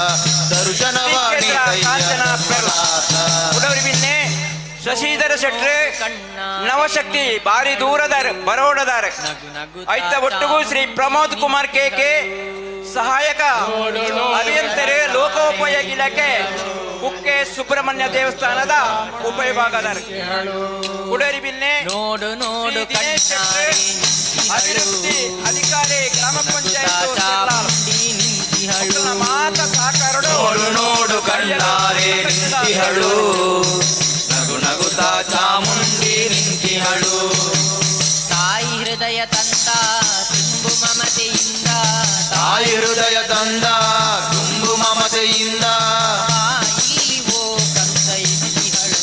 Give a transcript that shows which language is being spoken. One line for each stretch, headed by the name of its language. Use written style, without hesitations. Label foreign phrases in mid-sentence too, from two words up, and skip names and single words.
Tulu: ಕಾಂಚನ ಉಡವರಿ ಬಿನ್ನೆ ಶಶಿಧರ ಶೆಟ್ರೆ ನವಶಕ್ತಿ ಭಾರಿ ದೂರದಾರ ಬರೋಡದಾರ ಐತ ಒಟ್ಟಿಗೂ ಶ್ರೀ ಪ್ರಮೋದ್ ಕುಮಾರ್ ಕೆ ಸಹಾಯಕ ಅಭಿಯಂತರೇ ಲೋಕೋಪಯೋಗಿ ಇಲಾಖೆ ಕುಕ್ಕೆ ಸುಬ್ರಹ್ಮಣ್ಯ ದೇವಸ್ಥಾನದ ಉಪವಿಭಾಗದಾರ ಉಡೇರಿ ಬಿಲ್ನೆ
Kannada: ನೋಡು ನೋಡು
Tulu: ಶ್ರೀ ದಿನೇಶ್ ಶೆಟ್ರೆ ಅಭಿವೃದ್ಧಿ ಅಧಿಕಾರಿ ಗ್ರಾಮ ಪಂಚಾಯತ್ ಮಕ್ಕಳ ಮಾತ ಸಹಕಾರಡು
Kannada: ನೋಡು ನೋಡು ಕಣ್ಣಾರೆ ನಿಂತಿಹಳು ನಗು ನಗುತ್ತಾ ಚಾಮುಂಡಿ ನಿಂತಿಹಳು ತಾಯಿ ಹೃದಯ ತಂದ ತುಂಬು ಮಮತೆಯಿಂದ ತಾಯಿ ಹೃದಯ ತಂದ ತುಂಬು ಮಮತೆಯಿಂದ ಇಲ್ಲಿ ಓ ಕಂದ ಎನ್ನುತ್ತಿಹಳು